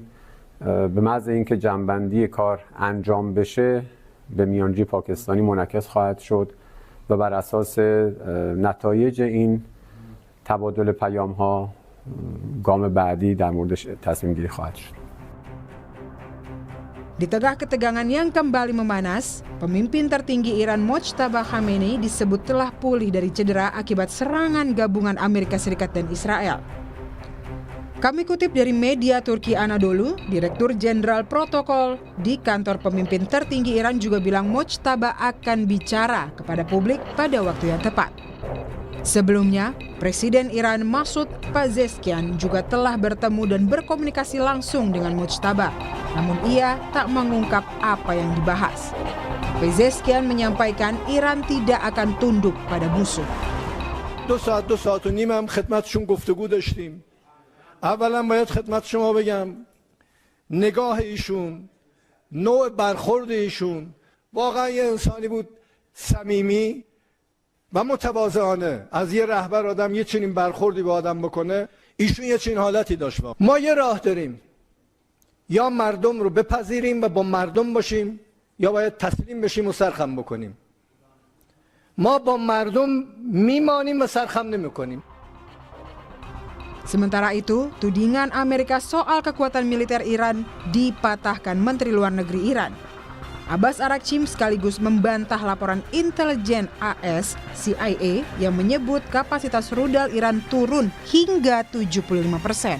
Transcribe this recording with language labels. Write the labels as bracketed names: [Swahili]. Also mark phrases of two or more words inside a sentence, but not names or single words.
[Persian] به محض اینکه جمع‌بندی کار انجام بشه به میانجی پاکستانی منعکس خواهد شد و بر اساس نتایج این تبادل پیام‌ها گام بعدی در موردش تصمیم گیری خواهد شد. [Indonesian] Di tengah ketegangan yang kembali memanas, pemimpin tertinggi Iran Mojtaba Khamenei disebut telah pulih dari cedera akibat serangan gabungan Amerika Serikat dan Israel. Kami kutip dari media Turki Anadolu, Direktur Jenderal Protokol di kantor pemimpin tertinggi Iran juga bilang Mojtaba akan bicara kepada publik pada waktu yang tepat. Sebelumnya, Presiden Iran Masoud Pezeshkian juga telah bertemu dan berkomunikasi langsung dengan Mojtaba, namun ia tak mengungkap apa yang dibahas. Pezeshkian menyampaikan Iran tidak akan tunduk pada musuh. [Persian] 2 ساعت و نیم هم خدمتشون گفتگو داشتیم. اولا باید خدمت شما بگم نگاه ایشون، نوع برخورد ایشون واقعا یه انسانی بود صمیمی و متواضعانه. از یه رهبر آدم یه چنین برخوردی با آدم بکنه، ایشون یه چنین حالتی داشت. ما یه راه داریم، یا مردم رو بپذیریم و با مردم باشیم، یا باید تسلیم بشیم و سرخم بکنیم. ما با مردم میمانیم و سرخم نمیکنیم. [Indonesian] Sementara itu, tudingan Amerika soal kekuatan militer Iran dipatahkan Menteri Luar Negeri Iran. Abbas Araghchi sekaligus membantah laporan intelijen AS CIA yang menyebut kapasitas rudal Iran turun hingga 75%.